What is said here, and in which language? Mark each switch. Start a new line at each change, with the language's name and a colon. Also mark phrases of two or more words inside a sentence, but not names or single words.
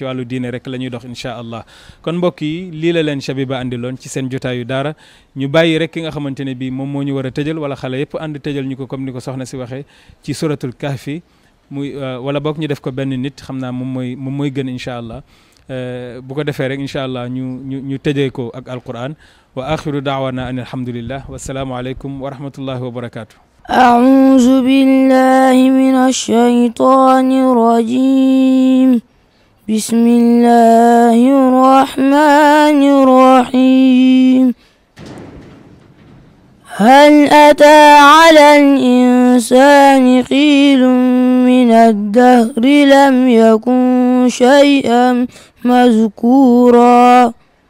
Wolof: wàllu diine rek la ñuy dox
Arabic: إن شاء الله
Wolof: kon mbokk yi lii la leen Chabiba andiloon ci seen jotaayu daara ñu bàyyi rek ki nga xamante ne bii moom moo ñu war a tëjal wala xale yëpp ànd tëjal ñu ko comme ni ko soxna si waxee ci
Arabic: سورة الكهف
Wolof: muy wala boog ñu def ko benn nit xam naa moom mooy gën
Arabic: إن شاء الله
Wolof: bu ko defee rek
Arabic: إن شاء الله
Wolof: ñu tëjee ko ak alquran
Arabic: وآخر دعوانا أن الحمد لله والسلام عليكم ورحمة الله وبركاته. أعوذ بالله من الشيطان الرجيم بسم الله الرحمن الرحيم هل أتى على الإنسان حين من الدهر لم يكن شيئا مذكورا